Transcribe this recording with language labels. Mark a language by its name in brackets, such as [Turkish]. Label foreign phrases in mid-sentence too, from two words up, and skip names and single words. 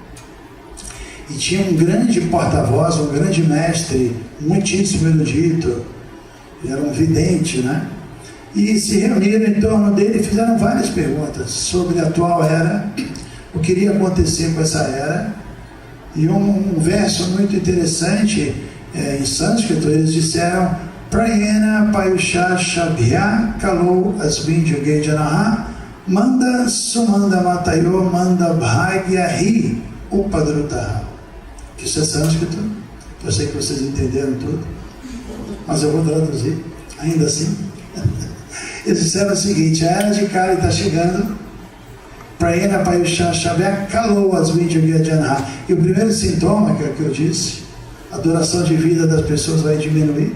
[Portuguese] E tinha um grande porta-voz, um grande mestre, muitíssimo erudito, ele era um vidente, né? E se reuniram em torno dele e fizeram várias perguntas sobre a atual era, o que iria acontecer com essa era. E um verso muito interessante, em sânscrito, eles disseram: [Sanskrit] प्रायेण पायुषः सभ्य कलौ अस्मिन् युगे जनाः मन्दाः सुमन्द मतयो मन्द भाग्याः उपद्रुताः. [Portuguese] Isso é sânscrito, eu sei que vocês entenderam tudo, mas eu vou traduzir, ainda assim. Eles disseram o seguinte: a era de Kali está chegando, [Sanskrit] प्रायेण पायुषः सभ्य कलौ अस्मिन् युगे जनाः. [Portuguese] E o primeiro sintoma, que é o que eu disse, a duração de vida das pessoas vai diminuir.